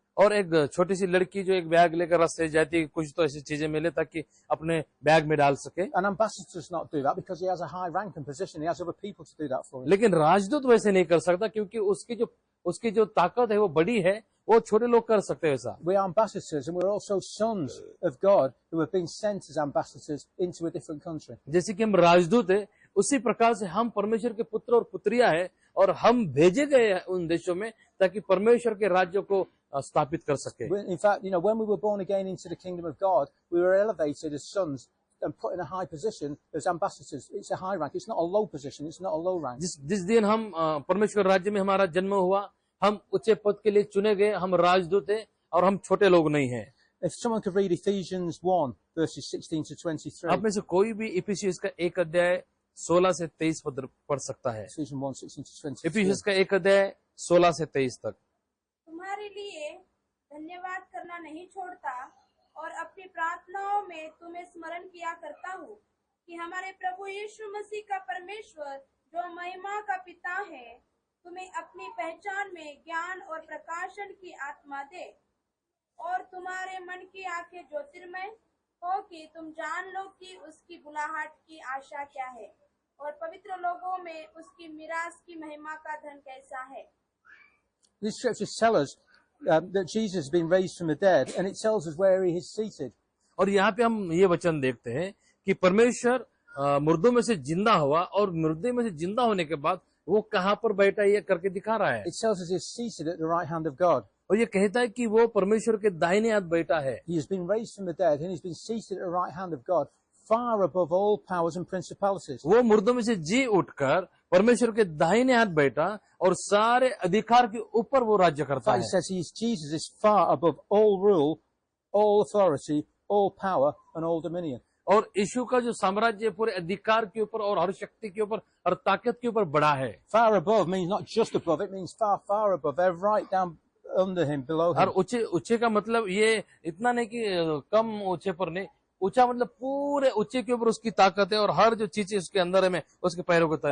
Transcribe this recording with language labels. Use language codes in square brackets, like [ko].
[hi] और एक छोटी सी लड़की जो एक बैग लेकर रास्ते जाती है, कुछ तो ऐसी चीजें मिले ताकि अपने बैग में डाल सके। [en] An ambassador does not do that because he has a high rank and position. He has other people to do that for him. [hi] लेकिन राजदूत वैसे नहीं कर सकता, क्योंकि उसकी जो ताकत है वो बड़ी है, वो छोटे लोग कर सकते हैं ऐसा। [en] We are ambassadors and we're also sons of God who have been sent as ambassadors into a different country. [hi] जैसे कि हम राजदूत है, उसी प्रकार से हम परमेश्वर के पुत्र और पुत्रियां हैं, और हम भेजे गए हैं उन देशों में ताकि परमेश्वर के राज्य को स्थापित कर सके। [en] In fact, when we were born again into the kingdom of God, we were elevated as sons and put in a high position as ambassadors. It's a high rank. It's not a low position. It's not a low rank. [hi] जिस दिन हम परमेश्वर राज्य में हमारा जन्म हुआ, हम ऊंचे पद के लिए चुने गए, हम राजदूत हैं और हम छोटे लोग नहीं हैं। [en] If someone could read Ephesians 1 verses 16 to 23. [hi] आप में से कोई भी इफिसियंस का 1 अध्याय 16 से 23 पद पढ़ सकता है। [en] Ephesians 1, 16 to 23. [hi] इफिसियंस का 1 अध्याय 16 से 23 तक। तुम्हारे लिए धन्यवाद करना नहीं छोड़ता और अपनी प्रार्थनाओं में तुम्हें स्मरण किया करता हूँ कि हमारे प्रभु यीशु मसीह का परमेश्वर जो महिमा का पिता है तुम्हें अपनी पहचान में ज्ञान और प्रकाशन की आत्मा दे, और तुम्हारे मन की आंखें ज्योतिर्मय हो कि तुम जान लो कि उसकी बुलाहट की आशा क्या है और पवित्र लोगों में उसकी मिरास की महिमा का धन कैसा है। [en] These scriptures tell us that Jesus has been raised from the dead, and it tells us where he is seated. [hi] और यहाँ पे हम ये वचन देखते हैं कि परमेश्वर मुर्दों में से जिंदा हुआ, और मुर्दे में से जिंदा होने के बाद वो कहाँ पर बैठा है ये करके दिखा रहा है। [en] It tells us he is seated at the right hand of God. [hi] और ये कहता है कि वो परमेश्वर के दाहिने हाथ बैठा है। [en] He has been raised from the dead, and he's been seated at the right hand of God, far above all powers and principalities. [hi] वो मुर्दों में से जी उठकर परमेश्वर के दाहिने हाथ बैठा और सारे अधिकार के ऊपर वो राज्य करता [en] He [hi] है। [en] says Jesus is far above all rule, all authority, all power, and all dominion. [hi] और यीशु का जो साम्राज्य पूरे अधिकार के ऊपर और हर शक्ति के ऊपर और ताकत के ऊपर बड़ा है। [en] Far above means not just above; it means far, far above. They're right down under him, below [hi] और [en] him. [hi] ऊंचे का मतलब ये इतना नहीं कि कम ऊंचे पर नहीं, ऊंचा मतलब पूरे ऊंचे के ऊपर उसकी ताकत है और हर जो चीज उसके अंदर है में उसके पैरों के तले